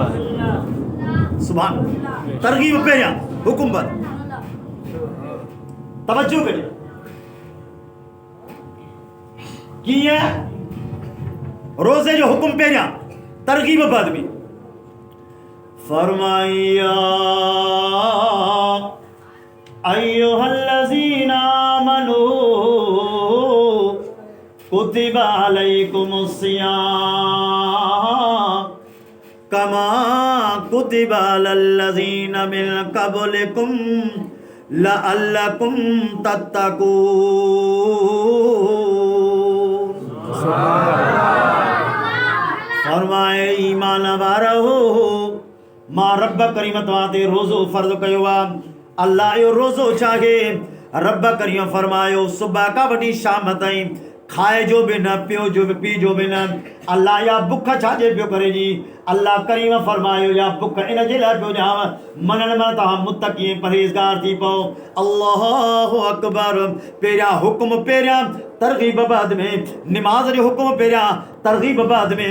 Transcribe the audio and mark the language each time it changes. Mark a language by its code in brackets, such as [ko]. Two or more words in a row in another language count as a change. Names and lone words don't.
[sd] सुभान। तरग़ीब पहिरियां हुकुम बाद। तवज्जो करियो कीअं? रोज़े जो हुकुम पहिरियां तरग़ीब बाद में। [ar] फरमाया أيها الذين آمنوا كتب عليكم الصيام كما كتب على الذين من قبلكم لعلكم تتقون. [sd] फरमाए ईमान वारो मां रब करीम तव्हां ते रोज़ो फ़र्ज़ कयो आहे। अल्लाह जो रोज़ो चाहे रब करीम फरमायो सुबह खां वठी शाम ताईं खाए जो भी न, पियो जो भी, पी जो भी न। अल्लाह या बुख छाजे पियो करे जी? अल्लाह करीम फरमायो या बुख इन जे लाइ पियो ॾियांव मनण में तव्हां मुत्तक़ी परहेज़गार थी पओ। अल्लाहु अकबर। पहिरियां हुकुम पहिरियां तरग़ीब बाद में, निमाज़ जो हुकुम पहिरियां तरग़ीब बाद में।